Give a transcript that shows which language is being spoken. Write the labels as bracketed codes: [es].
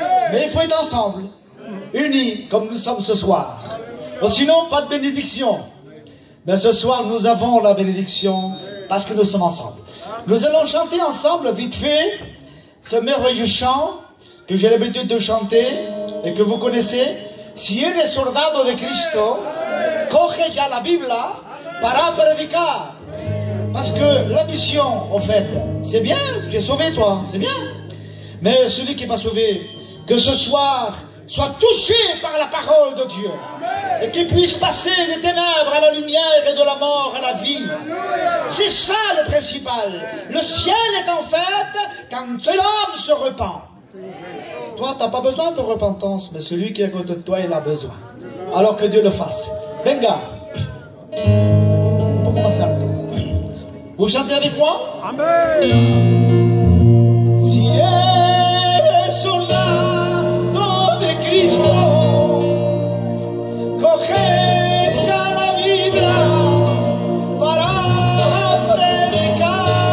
[fr] Mais il faut être ensemble, unis comme nous sommes ce soir. Sinon, pas de bénédiction. Mais ce soir, nous avons la bénédiction parce que nous sommes ensemble. Nous allons chanter ensemble, vite fait, ce merveilleux chant que j'ai l'habitude de chanter et que vous connaissez. [es] Si eres soldado de Cristo, coge ya la Biblia para predicar. [fr] Parce que la mission, en fait, c'est bien, tu es sauvé toi, c'est bien. Mais celui qui n'est pas sauvé, que ce soir soit touché par la parole de Dieu. Et qu'il puisse passer des ténèbres à la lumière et de la mort à la vie. C'est ça le principal. Le ciel est en fait quand l'homme se repent. Toi, tu n'as pas besoin de repentance, mais celui qui est à côté de toi, il a besoin. Alors que Dieu le fasse. Venga. On peut commencer à le tour. Vous chantez avec moi? Amen. [es] Si eres soldado de Cristo, coge ya la Biblia para predicar.